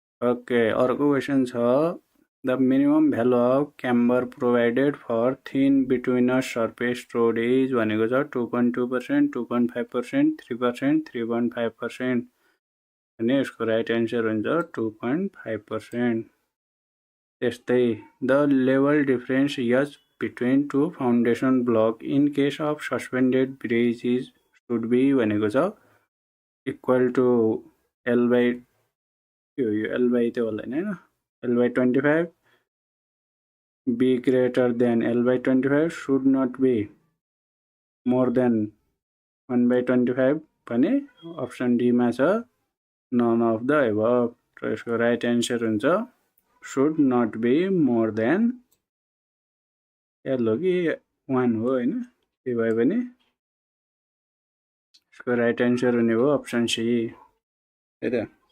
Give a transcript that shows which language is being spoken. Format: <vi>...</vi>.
<ne>Okay, अर्को question छ,</ne> <en>the minimum value of camber provided for thin bituminous surface road is</en> <ne>भनेको छ</ne> <en>2.2%, 2.5%, 3%, 3.5%।</en> <ne>अनि यसको राइट एन्सर हुन्छ 2.5%। त्यस्तै</ne> <en>the level difference H between two foundation block in case of suspended bridge is should be</en> <ne>भनेको छ</ne> <en>equal to L by L by</en> <ne>त्यो होला हैन,</ne> <en>L by 25, be greater than L by 25, should not be more than 1 by 25</en> <ne>भने option D मा छ</ne> <en>none of the above।</en> <ne>र यसको राइट एन्सर हुन्छ</ne> <en>should not be more than L</en> <ne>हो कि 1 हो हैन, के भए पनि यसको राइट एन्सर हुने हो अप्सन सी है त।</ne>